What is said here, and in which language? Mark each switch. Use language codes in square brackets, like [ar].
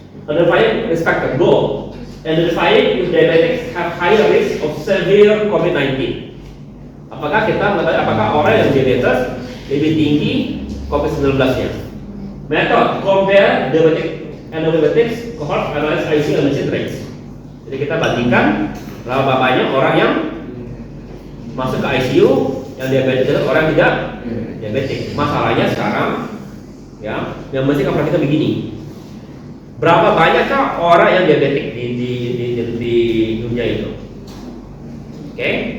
[en] Identifying respected goal. Identifying if diabetics have higher risk of severe COVID-19. [id] Apakah kita mengetahui apakah orang yang diabetes lebih tinggi COVID-19-nya? [en] Method compare diabetic and diabetics cohort analysis ICU admission rates. [id] Jadi kita bandingkan berapa banyak orang yang masuk ke ICU yang diabetes dan orang yang tidak diabetik. Masalahnya sekarang, ya, yang mesti kita perhatikan begini. Berapa banyakkah orang yang diabetik di dunia itu? Oke?